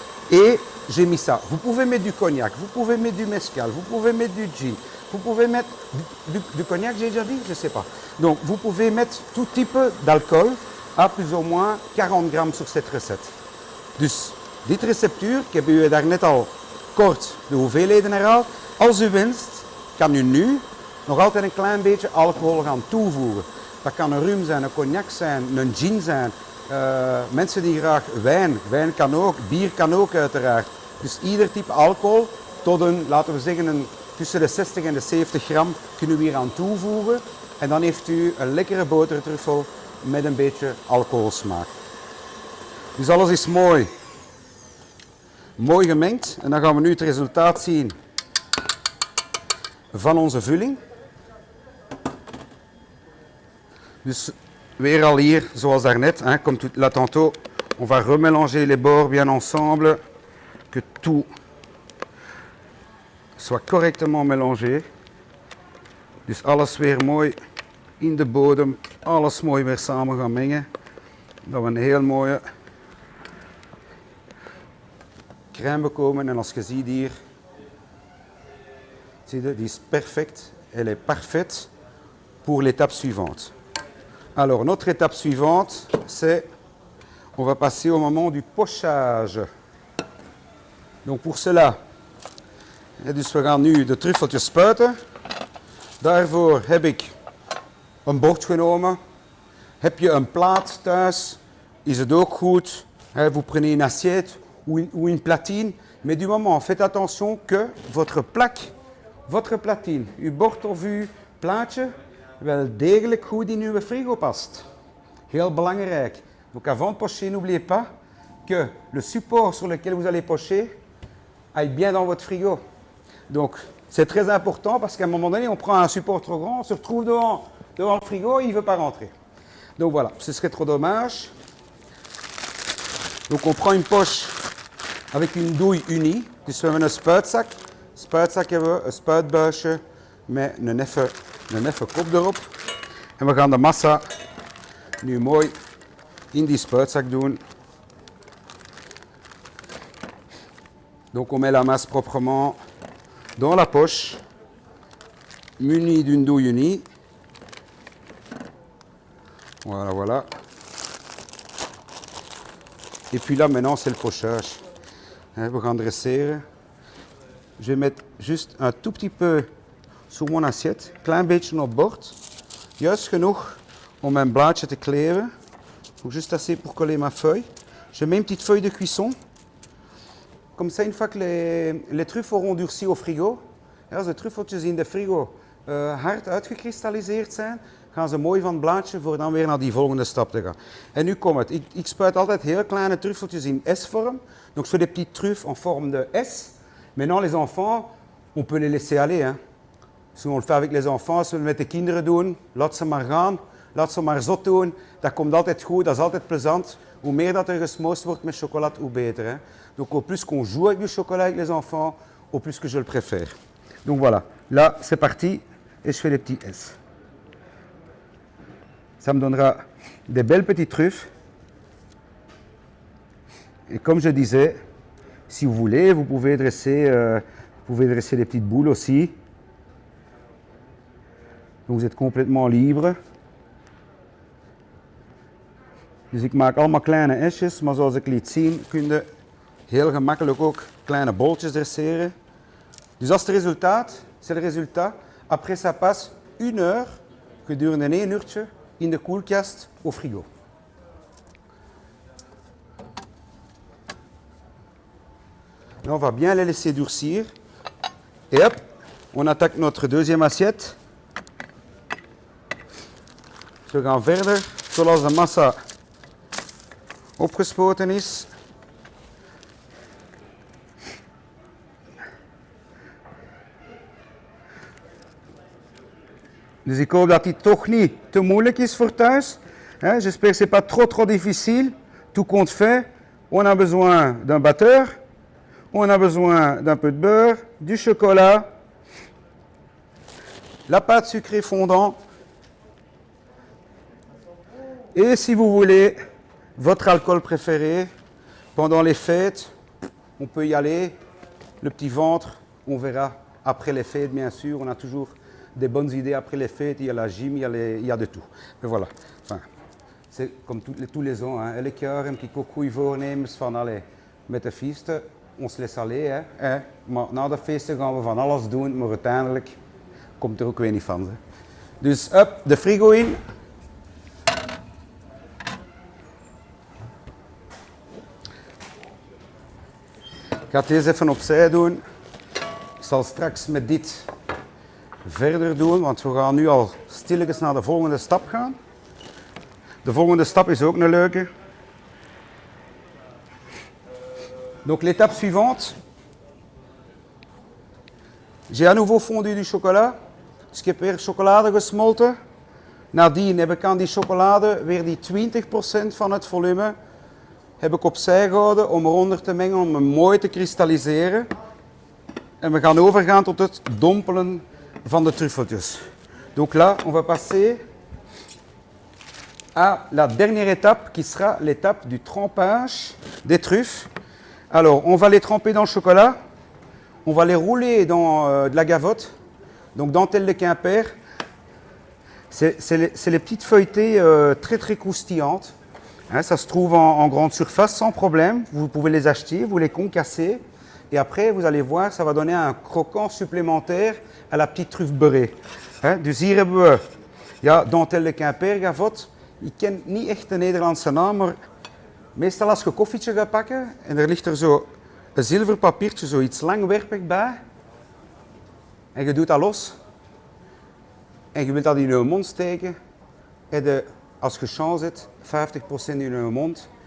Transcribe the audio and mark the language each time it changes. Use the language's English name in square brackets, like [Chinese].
[French] Et j'ai mis ça. Vous pouvez mettre du cognac, vous pouvez mettre du mezcal, vous pouvez mettre du gin, vous pouvez mettre du cognac, j'ai déjà dit, je ne sais pas. Donc vous pouvez mettre tout type d'alcool à plus ou moins 40 grammes sur cette recette. [Dutch] Dus dit receptuur, ik heb u daarnet al kort de hoeveelheden herhaald. Als u wenst, kan u nu nog altijd een klein beetje alcohol gaan toevoegen. Dat kan een rum zijn, een cognac zijn, een gin zijn. Mensen die graag wijn kan ook, bier kan ook uiteraard. Dus ieder type alcohol tot een, laten we zeggen, tussen de 60 en de 70 gram kunnen we hier aan toevoegen. En dan heeft u een lekkere botertruffel met een beetje alcoholsmaak. Dus alles is mooi gemengd. En dan gaan we nu het resultaat zien van onze vulling. Dus weer al hier, zoals daarnet, [French] comme là tantôt, on va remélanger les bords bien ensemble, que tout soit correctement mélangé. [Dutch] Dus alles weer mooi in de bodem, alles mooi weer samen gaan mengen. Dat we een heel mooie crème bekomen. En als je ziet hier, Zie je, die is perfect. [French] Elle est parfaite pour l'étape suivante. Alors, notre étape suivante, c'est, on va passer au moment du pochage. Donc pour cela, [Dutch] dus we gaan nu de truffeltjes spuiten. Daarvoor heb ik een bord genomen. Heb je een plaat thuis, is het ook goed. [French] Vous prenez une assiette ou une platine. Mais du moment, faites attention que votre plaque, votre platine, [Dutch] uw bord of uw plaatje, wel degelijk goed in uw frigo past. Heel belangrijk. [French] Donc avant de pocher, n'oubliez pas que le support sur lequel vous allez pocher aille bien dans votre frigo. Donc c'est très important parce qu'à un moment donné, on prend un support trop grand, on se retrouve devant le frigo et il ne veut pas rentrer. Donc voilà, ce serait trop dommage. Donc on prend une poche avec une douille unie. [Dutch] Dus we hebben een spuitzak. Spuitzak hebben we, een spuitbuisje met een effe kop erop. En we gaan de massa nu mooi in die spuitzak doen. [French] Donc on met la masse proprement dans la poche, munie d'une douille unie. Voilà, voilà. Et puis là, maintenant, c'est le pochage. [Dutch] We gaan dresseren. [French] Je vais mettre juste un tout petit peu sur mon assiette. [Dutch] Klein beetje op bord. Juist genoeg om mijn blaadje te kleren. [French] Donc juste assez pour coller ma feuille. Je mets une petite feuille de cuisson. Comme ça, une fois que les truffes auront durci au frigo, [Dutch] als de truffeltjes in de frigo hard uitgekristalliseerd zijn, gaan ze mooi van het blaadje voor dan weer naar die volgende stap te gaan. En nu komt het. Ik spuit altijd heel kleine truffeltjes in S-vorm. [French] Donc je fais des petites truffes en forme de S. Maintenant les enfants, on peut les laisser aller. Hein. Si on le fait avec les enfants, [Dutch] als we het met de kinderen doen, laat ze maar gaan. Laat ze maar zot doen. Dat komt altijd goed, dat is altijd plezant. Hoe meer dat er gesmoost wordt met chocolade, hoe beter. Hein. [French] Donc au plus qu'on joue avec du chocolat avec les enfants, au plus que je le préfère. Donc voilà, là c'est parti et je fais les petits S. Ça me donnera des belles petites truffes. Et comme je disais, si vous voulez, vous pouvez dresser les petites boules aussi. Donc vous êtes complètement libre. [Dutch] Dus ik maak allemaal kleine esjes, maar zoals ik liet zien, kun je heel gemakkelijk ook kleine bolletjes dresseren. Dus dat is het resultaat. [French] C'est le résultat. Après ça passe 1 heure, [Dutch] gedurende 1 uurtje, in de koelkast [French] au frigo. Là, on va bien les laisser durcir. Et hop, on attaque notre deuxième assiette. [Dutch] We gaan verder, zoals de massa opgespoten is. Dus ik hoop dat die toch niet te moeilijk is voor thuis. [French] J'espère que ce n'est pas trop difficile. Tout compte fait, on a besoin d'un batteur, on a besoin d'un peu de beurre, du chocolat, la pâte sucrée fondant. Et si vous voulez, votre alcool préféré, pendant les fêtes, on peut y aller. Le petit ventre, on verra après les fêtes, bien sûr. On a toujours des bonnes idées après les fêtes. Il y a la gym, il y a de tout. Mais voilà, enfin, c'est comme tous les ans. Hein. [Dutch] Elk jaar heb ik ook goede voornemens van, allez, met de feesten, ons les aller. Hè. Maar na de feesten gaan we van alles doen, maar uiteindelijk komt er ook weer niet van. Hè. Dus, up, de frigo in. Ik ga het eens even opzij doen. Ik zal straks met dit verder doen, want we gaan nu al stilletjes naar de volgende stap gaan. De volgende stap is ook een leuke. [French] Donc l'étape suivante. J'ai à nouveau fondu du chocolat. [Dutch] Dus ik heb weer chocolade gesmolten. Nadien heb ik aan die chocolade weer die 20% van het volume heb ik opzij gehouden om eronder te mengen, om hem mooi te kristalliseren. En we gaan overgaan tot het dompelen van de truffeltjes. [French] Donc là, on va passer à la dernière étape qui sera l'étape du trempage des truffes. Alors, on va les tremper dans le chocolat, on va les rouler dans de la gavotte. Donc dentelle de Quimper, c'est les petites feuilletées très très croustillantes. Hein, ça se trouve en grande surface sans problème. Vous pouvez les acheter, vous les concassez. Et après, vous allez voir, ça va donner un croquant supplémentaire à la petite truffe beurrée. [Dutch] Hein, dus hier hebben we ja, dentelle de Quimper gavot. Ik ken niet echt de Nederlandse naam, maar meestal als je een koffietje gaat pakken en er ligt er zo een zilverpapiertje, zoiets langwerpig bij. En je doet dat los. En je wilt dat in je mond steken. En als je chance hebt, 50% in je mond.